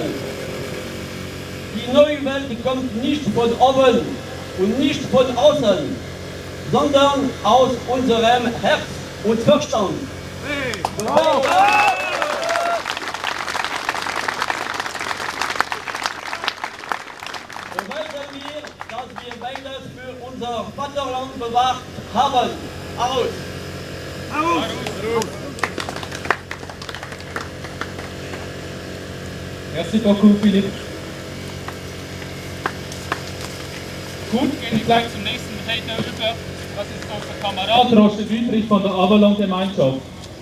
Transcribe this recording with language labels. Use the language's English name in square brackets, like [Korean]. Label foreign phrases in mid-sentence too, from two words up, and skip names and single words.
[German] Die neue Welt kommt nicht von oben und nicht von außen, sondern aus unserem Herz und Verstand. Hey. Bravo. Beweisen wir, dass wir beides für unser Vaterland bewahrt haben. Aus! [French] Merci beaucoup, Philippe. [German] Gut, gehen wir gleich zum nächsten Redner über. Das ist unser Kamerad Roger Wüthrich von der Avalon-Gemeinschaft.